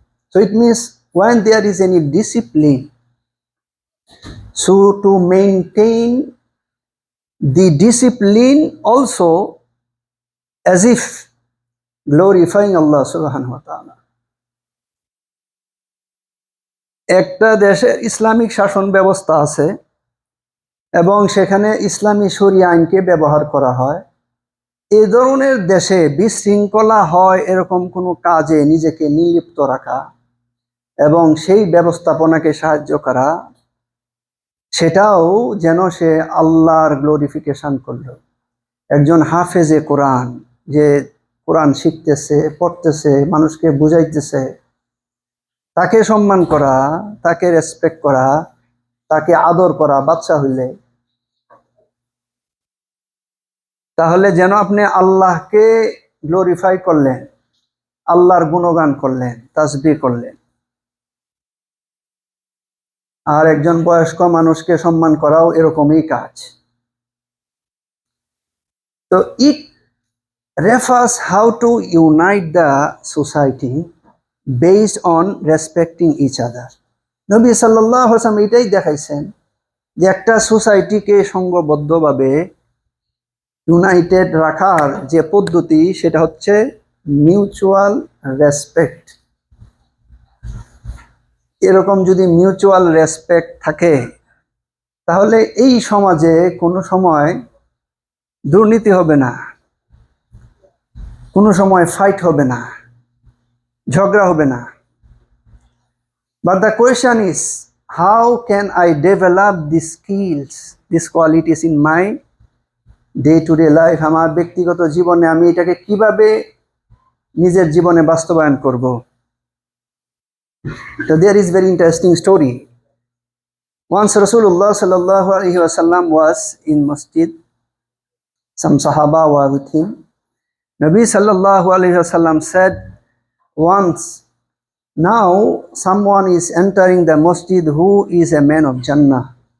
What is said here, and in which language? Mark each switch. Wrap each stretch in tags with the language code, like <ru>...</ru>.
<en>So it means when there is any discipline, so to maintain the discipline also as if glorifying Allah subhanahu wa ta'ala.</en> <bn>একটা দেশে Islamic শাসন ব্যবস্থা আছে এবং সেখানে ইসলামী শরিয়া আইনকে ব্যবহার করা হয়। এই ধরনের দেশে বিশৃঙ্খলা হয় এরকম কোনো কাজে নিজেকে নিলিপ্ত রাখা এবং সেই ব্যবস্থাপনাকে সাহায্য করা, সেটাও যেন সে আল্লাহর গ্লোরিফিকেশন করল। একজন হাফেজে কোরআন, যে কোরআন শিখতেছে, পড়তেছে, মানুষকে বুঝাইতেছে, তাকে সম্মান করা, তাকে রেসপেক্ট করা, তাকে আদর করা বাচ্চা হইলে, তাহলে যেন আপনি আল্লাহকে গ্লোরিফাই করলেন, আল্লাহর গুণগান করলেন, তাসবিহ করলেন। আর একজন বয়স্ক মানুষকে সম্মান করাও এরকমই কাজ।</bn> <en>তো it refers how to unite the society based on respecting each other.</en> <bn>নবী সাল্লাল্লাহু আলাইহি ওয়াসাল্লাম এটাই দেখাইছেন যে একটা সোসাইটিকে সংঘবদ্ধভাবে ইউনাইটেড রাখার যে পদ্ধতি, সেটা হচ্ছে মিউচুয়াল রেসপেক্ট। এরকম যদি মিউচুয়াল রেসপেক্ট থাকে তাহলে এই সমাজে কোনো সময় দুর্নীতি হবে না, কোনো সময় ফাইট হবে না, ঝগড়া হবে না।</bn> <en>But the question is, how can I develop these skills, these qualities in my day-to-day life?</en> <bn>আমার ব্যক্তিগত জীবনে আমি এটাকে কিভাবে নিজের জীবনে বাস্তবায়ন করব?</bn> <en>So there is very interesting story. Once Rasulullah sallallahu alaihi wasallam was in masjid. Some Sahaba were with him. Nabi sallallahu alaihi wasallam said once, now someone is entering the masjid who is a man of Jannah.</en>